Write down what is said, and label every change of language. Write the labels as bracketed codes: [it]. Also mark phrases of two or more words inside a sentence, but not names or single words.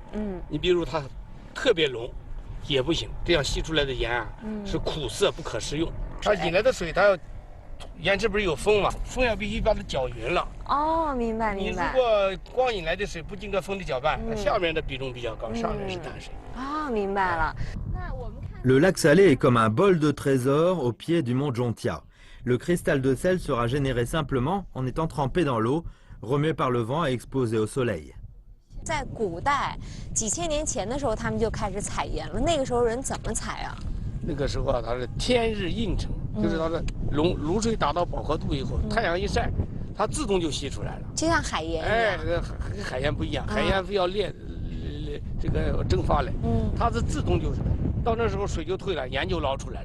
[zh] 你比如它特别浓也不行，这样吸出来的盐啊是苦涩不可食用。它引来的水，它要盐池不是有风嘛，风要必须把它搅匀了。哦，明白明白。你如果光引来的水不经过风的搅拌，下面的比重比较高，上面是淡水。啊，明白了。 [fr] Le lac Salé est comme un bol de trésor au pied du mont Jontia. Le cristal de sel sera généré simplement en étant trempé dans l'eau, remué par le vent et exposé au soleil. [zh] 在古代几千年前的时候，他们就开始采盐了。那个时候人怎么采啊？那个时候啊，它是天日映成，就是它的卤水达到饱和度以后，太阳一晒，它自动就吸出来了，就像海盐一样。哎，跟海盐不一样，海盐非要这个蒸发来，它是自动就是到那时候水就退了，盐就捞出来了。